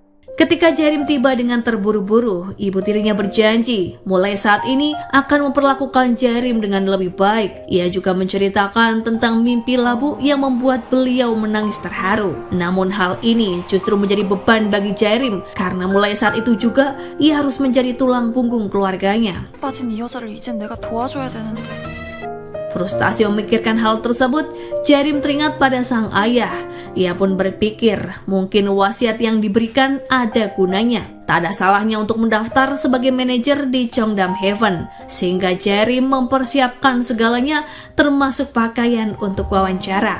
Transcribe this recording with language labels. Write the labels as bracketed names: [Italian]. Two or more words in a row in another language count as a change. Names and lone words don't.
[Indonesian] Ketika Jarim tiba dengan terburu-buru, Ibu Tirinya berjanji mulai saat ini akan memperlakukan Jarim dengan lebih baik. Ia juga menceritakan tentang mimpi labu yang membuat beliau menangis terharu. Namun hal ini justru menjadi beban bagi Jarim karena mulai saat itu juga ia harus menjadi tulang punggung keluarganya. [Korean] 빠진 이 여자를 이젠 내가 도와줘야 되는데. [Indonesian] Frustasi memikirkan hal tersebut, Jarim teringat pada sang ayah. Ia pun berpikir mungkin wasiat yang diberikan ada gunanya. Tak ada salahnya untuk mendaftar sebagai manajer di Cheongdam Heaven, sehingga Jarim mempersiapkan segalanya termasuk pakaian untuk wawancara.